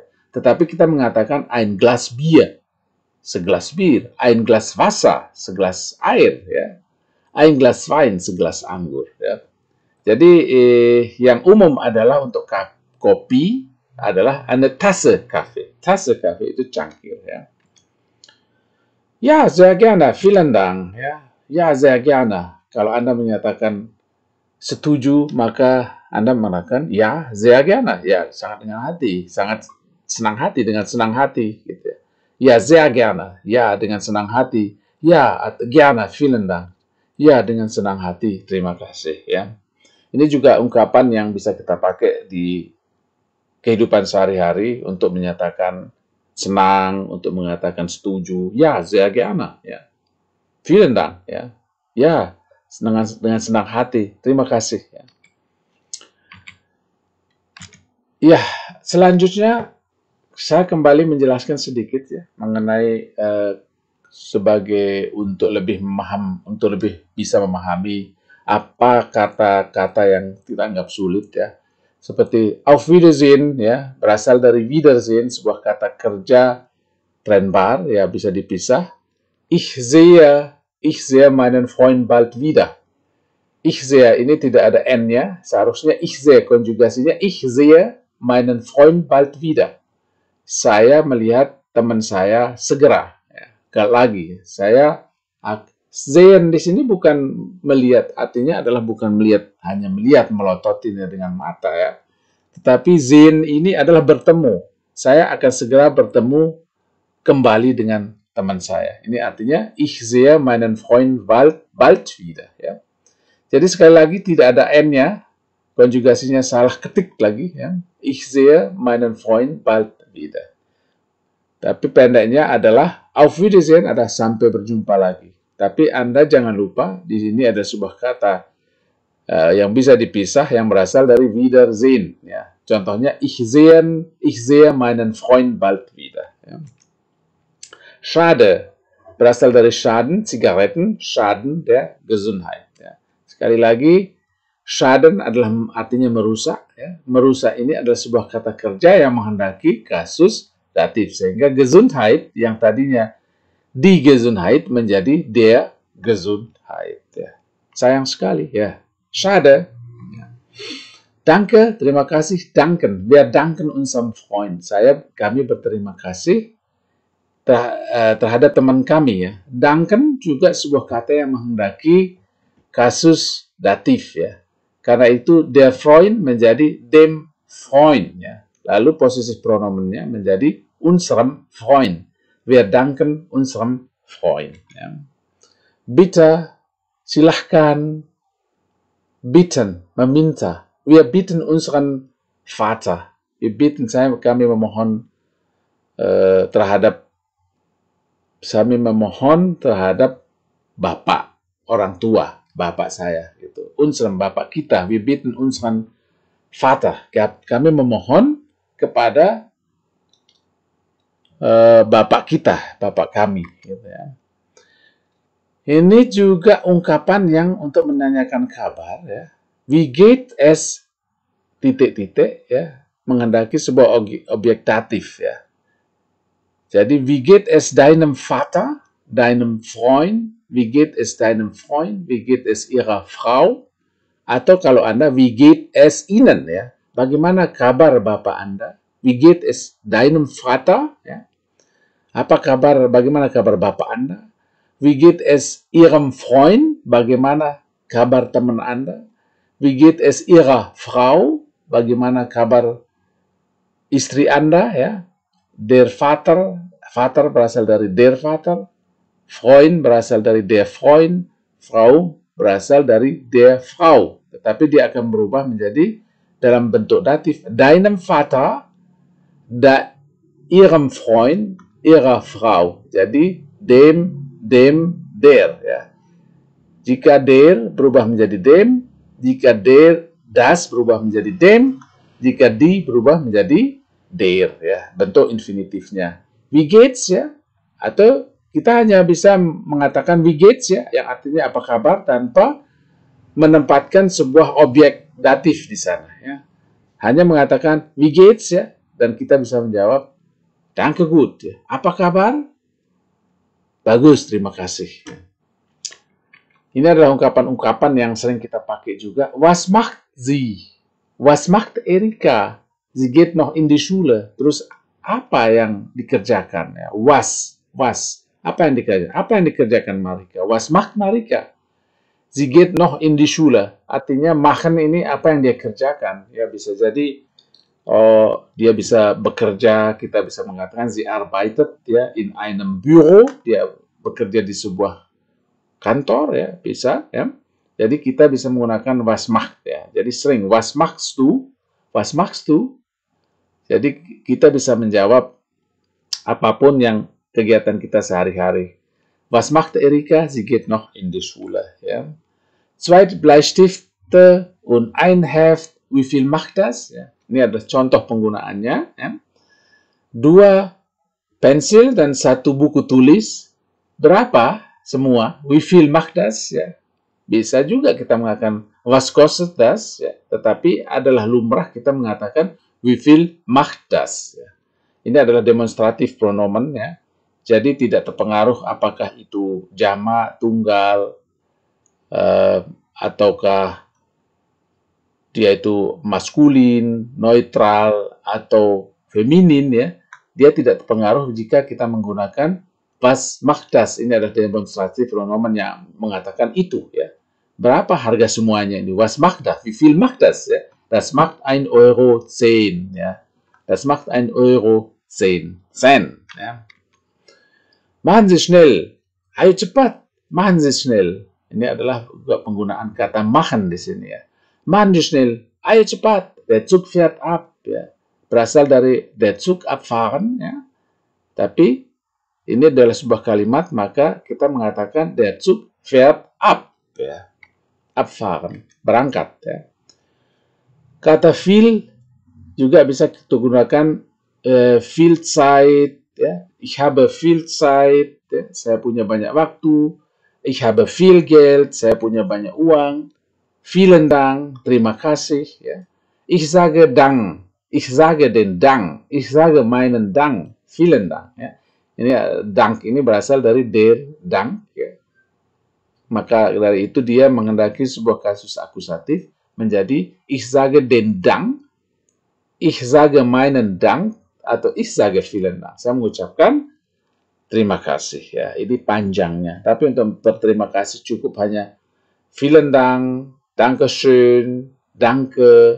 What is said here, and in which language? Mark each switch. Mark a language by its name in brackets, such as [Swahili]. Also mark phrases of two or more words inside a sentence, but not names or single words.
[Indonesian] Tetapi kita mengatakan [German] ein Glas Bier, [Indonesian] segelas bir, [German] ein Glas Wasser, [Indonesian] segelas air, ya. [German] Ein Glas Wein, [Indonesian] segelas anggur, ya. Jadi yang umum adalah untuk kopi adalah [German] eine Tasse Kaffee. Tasse Kaffee [Indonesian] itu cangkir, ya. Ya, [German] sehr gerne, vielen Dank, [Indonesian] ya. Ya, [German] sehr gerne. [Indonesian] Kalau Anda menyatakan setuju, maka Anda mengatakan ya, [German] sehr gerne. [Indonesian] Ya, sangat dengan hati, sangat senang hati, dengan senang hati, gitu. Ya, [German] sehr gerne. [Indonesian] Ya, dengan senang hati. Ya, [German] gerne, vielen Dank. [Indonesian] Ya, dengan senang hati, terima kasih, ya. Ini juga ungkapan yang bisa kita pakai di kehidupan sehari-hari untuk menyatakan senang, untuk mengatakan setuju. Ya, [German] sehr gerne, ya. Vielen Dank, [Indonesian] ya. Ya, dengan senang hati. Terima kasih, ya. Ya, selanjutnya saya kembali menjelaskan sedikit, ya, mengenai sebagai untuk lebih bisa memahami apa kata-kata yang kita anggap sulit, ya. [German] Seperti Auf Wiedersehen, [Indonesian] ya, berasal dari Wiedersehen, sebuah kata kerja trennbar, ya, bisa dipisah. [German] Ich sehe meinen Freund bald wieder. Ich sehe, [Indonesian] ini tidak ada N-nya, seharusnya [German] ich sehe, [Indonesian] konjugasinya [German] ich sehe meinen Freund bald wieder. [Indonesian] Saya melihat teman saya segera. Ya, lagi, saya sehen di sini bukan melihat, artinya adalah bukan melihat, hanya melihat, melototinya dengan mata, ya. Tetapi sehen ini adalah bertemu. Saya akan segera bertemu kembali dengan teman saya. Ini artinya [German] ich sehe meinen Freund bald wieder, [Indonesian] ya. Jadi sekali lagi tidak ada N-nya, konjugasinya salah ketik lagi, ya. [German] Ich sehe meinen Freund bald wieder. [Indonesian] Tapi pendeknya adalah [German] Auf Wiedersehen, [Indonesian] ada sampai berjumpa lagi. Tapi Anda jangan lupa di sini ada sebuah kata yang bisa dipisah yang berasal dari Wiedersehen, ya. [German] Contohnya ich sehe meinen Freund bald wieder, ya. Schade berasal dari Schaden, Zigaretten, Schaden der Gesundheit, [Indonesian] ya. Sekali lagi, Schaden adalah artinya merusak, ya. Merusak ini adalah sebuah kata kerja yang menghendaki kasus datif, sehingga Gesundheit yang tadinya [German] die Gesundheit [Indonesian] menjadi [German] der Gesundheit, [Indonesian] ya. Sayang sekali, ya. Schade. Ya. Danke, terima kasih, danken. [German] Wir danken unserem Freund. [Indonesian] Kami berterima kasih terhadap teman kami, ya. Danken juga sebuah kata yang menghendaki kasus datif, ya. Karena itu [German] der Freund [Indonesian] menjadi [German] dem Freund, [Indonesian] ya. Lalu posisi pronomennya menjadi [German] unserem Freund. Wir danken unserem Freund, ya. [Indonesian] Bitte, silahkan, bitten, meminta. [German] Wir bitten unseren Vater. Wir bitten, [Indonesian] kami memohon terhadap bapak, orang tua, bapak saya, gitu. Unseren, bapak kita. [German] Wir bitten unseren Vater. [Indonesian] Kami memohon kepada bapak kita, bapak kami, gitu, ya. Ini juga ungkapan yang untuk menanyakan kabar, ya. [German] Wie geht es [Indonesian] titik-titik, ya, menghendaki sebuah objek datif, ya. Jadi, [German] wie geht es deinem Vater, deinem Freund, wie geht es deinem Freund, wie geht es ihrer Frau, [Indonesian] atau kalau Anda, [German] wie geht es Ihnen, [Indonesian] ya, bagaimana kabar Bapak Anda, [German] wie geht es deinem Vater, [Indonesian] ya, apa kabar, bagaimana kabar Bapak Anda, [German] wie geht es Ihrem Freund, [Indonesian] bagaimana kabar teman Anda, [German] wie geht es Ihrer Frau, [Indonesian] bagaimana kabar istri Anda, ya. [German] Der Vater, Vater [Indonesian] berasal dari [German] der Vater, Freund [Indonesian] berasal dari [German] der Freund, Frau [Indonesian] berasal dari [German] der Frau. [Indonesian] tetapi dia akan berubah menjadi dalam bentuk datif. [German] Deinem Vater, ihrem Freund, ihrer Frau. Jadi dem, der. [Indonesian] Ya. Jika der berubah menjadi dem, jika [German] der, das [Indonesian] berubah menjadi dem, jika die berubah menjadi der. Ya. Bentuk infinitifnya. [German] Wie geht's ya? [Indonesian] Atau kita hanya bisa mengatakan [German] wie geht's [Indonesian] ya, yang artinya apa kabar tanpa menempatkan sebuah objek datif di sana. Ya. Hanya mengatakan [German] wie geht's [Indonesian] ya, dan kita bisa menjawab [German] danke gut. [Indonesian] Ya. Apa kabar? Bagus, terima kasih. Ini adalah ungkapan-ungkapan yang sering kita pakai juga. [German] Was macht sie? Was macht Erika? Sie geht noch in die Schule. [Indonesian] Terus apa yang dikerjakan? Ya. Was. Apa yang dikerjakan? Apa yang dikerjakan Marika? [German] Was macht Marika? Sie geht noch in die Schule. [Indonesian] Artinya machen ini apa yang dia kerjakan. Ya bisa jadi dia bisa bekerja, kita bisa mengatakan [German] sie arbeitet [Indonesian] ya [German] in einem Büro, [Indonesian] dia bekerja di sebuah kantor ya, bisa ya. Jadi kita bisa menggunakan [German] was macht [Indonesian] ya. Jadi sering [German] was machst du? Was machst du? [Indonesian] Jadi kita bisa menjawab apapun yang kegiatan kita sehari-hari. [German] Was macht Erika? Sie geht noch in die Schule. Ja. 2 Bleistifte und ein Heft. Wie viel macht das? [Indonesian] Ya. Ini adalah contoh penggunaannya. Ya. 2 pensil dan 1 buku tulis. Berapa semua? [German] Wie viel macht das? [Indonesian] Ya. Bisa juga kita mengatakan [German] was kostet das? [Indonesian] Ya. Tetapi adalah lumrah kita mengatakan [German] wie viel macht das? [Indonesian] Ya. Ini adalah demonstratif pronomen ya. Jadi tidak terpengaruh apakah itu jamak, tunggal, ataukah dia itu maskulin, neutral, atau feminin ya. Dia tidak terpengaruh jika kita menggunakan [German] was macht das. [Indonesian] Ini adalah demonstratif pronomen yang mengatakan itu ya. Berapa harga semuanya ini? [German] Was macht das? Wie viel macht das? Ya? Das macht 1,10 Euro ya. Das macht 1,10 Euro. Ya. Machen Sie schnell. [Indonesian] Ayo cepat. [German] Machen Sie schnell. [Indonesian] Ini adalah juga penggunaan kata machen di sini ya. [German] Machen Sie schnell. [Indonesian] Ayo cepat. [German] Der Zug fährt ab. [Indonesian] Ya. Berasal dari [German] der Zug abfahren. [Indonesian] Ya. Tapi ini adalah sebuah kalimat, maka kita mengatakan [German] der Zug fährt ab. [Indonesian] Ya. Abfahren. Berangkat. Ya. Kata viel juga bisa kita gunakan [German] viel Zeit. [Indonesian] Ya. [German] Ich habe viel Zeit, [Indonesian] ya. Saya punya banyak waktu. [German] Ich habe viel Geld, [Indonesian] saya punya banyak uang. [German] Vielen Dank, [Indonesian] terima kasih. Ya. [German] Ich sage Dank, ich sage den Dank, ich sage meinen Dank, vielen Dank. [Indonesian] Ya. Ini Dank ini berasal dari [German] der Dank. [Indonesian] Ya. Maka dari itu dia mengendaki sebuah kasus akusatif menjadi [German] ich sage den Dank, ich sage meinen Dank, [Indonesian] atau [German] ich sage vielen Dank. [Indonesian] Saya mengucapkan terima kasih ya. Ini panjangnya. Tapi untuk berterima kasih cukup hanya [German] vielen Dank, Dankeschön, Danke.